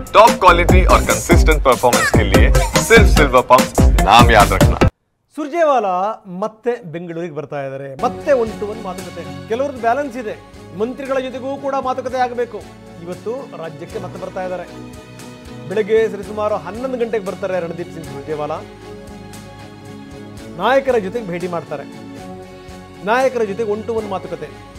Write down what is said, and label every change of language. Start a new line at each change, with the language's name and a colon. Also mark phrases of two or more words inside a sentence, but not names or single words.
English: Top quality
Hindi: और
English: consistent performance
Hindi: के लिए सिर्फ सिल्वर पंप नाम याद रखना।
Kannada: ಸುರ್ಜೇವಾಲಾ ಮತ್ತೆ ಬೆಂಗಳೂರಿಗೆ ಬರ್ತಾ ಇದ್ದಾರೆ. ಮತ್ತೆ 1-to-1 ಮಾತುಕತೆ. ಕೆಲವರದ್ದು ಬ್ಯಾಲೆನ್ಸ್ ಇದೆ. ಮಂತ್ರಿಗಳ ಜೊತೆಗೂ ಕೂಡ ಮಾತುಕತೆ ಆಗಬೇಕು. ಇವತ್ತು ರಾಜ್ಯಕ್ಕೆ ಮತ್ತೆ ಬರ್ತಾ ಇದ್ದಾರೆ. ಬೆಳಗ್ಗೆ ಸರಿಸುಮಾರು 11 ಗಂಟೆಗೆ ಬರ್ತಾರೆ ರಣದೀಪ್ ಸಿಂಗ್ ಸುರ್ಜೇವಾಲಾ. ನಾಯಕರ ಜೊತೆಗೆ ಭೇಟಿ ಮಾಡ್ತಾರೆ. ನಾಯಕರ ಜೊತೆಗೆ 1-to-1 ಮಾತುಕತೆ.